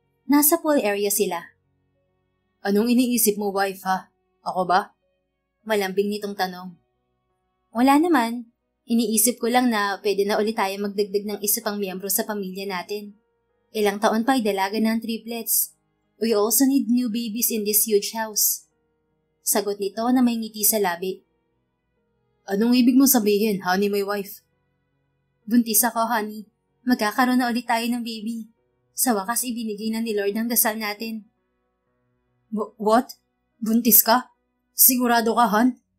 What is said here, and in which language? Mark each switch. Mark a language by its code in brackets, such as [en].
[tl] Nasa pool area sila. Anong iniisip mo, wife, ha? Ako ba? Malambing nitong tanong. Wala naman. Iniisip ko lang na pwede na ulit tayo magdagdag ng isa pang miyembro sa pamilya natin. Ilang taon pa ay dalaga ng triplets. [en] We also need new babies in this huge house. [tl] Sagot nito na may ngiti sa labi. Anong ibig mo sabihin, [en] honey, my wife? [tl] Buntis ako, honey. Magkakaroon na ulit tayo ng baby. Sa wakas ibinigay na ni Lord ang dasal natin. [en] What? [tl] Buntis ka? Sigurado ka, hon?